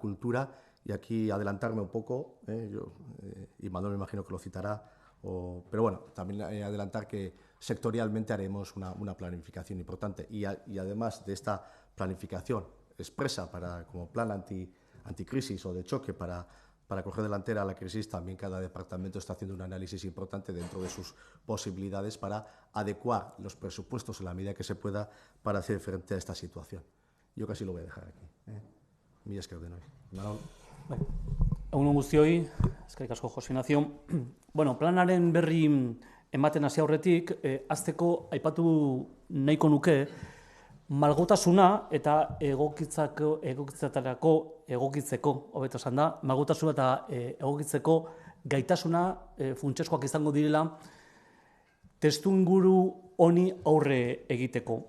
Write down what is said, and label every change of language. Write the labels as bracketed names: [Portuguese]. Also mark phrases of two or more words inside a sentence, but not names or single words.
[Spanish] cultura y aquí adelantarme un poco, y Manuel me imagino que lo citará, pero bueno, también adelantar que sectorialmente haremos una planificación importante y además de esta planificación expresa como plan anticrisis o de choque para coger delantera a la crisis, también cada departamento está haciendo un análisis importante dentro de sus posibilidades para adecuar los presupuestos en la medida que se pueda para hacer frente a esta situación. Yo casi lo voy a dejar aquí. [Basque] Mila esker denoi. Egun guztioi, eskerrik asko Jose Ignacio. Planaren berri ematen hasi aurretik, hasteko aipatu nahiko nuke, malgutasuna eta egokitzeko, hobeto esan da, malgutasuna eta egokitzeko gaitasuna funtsezkoak izango direla testuinguru honi aurre egiteko.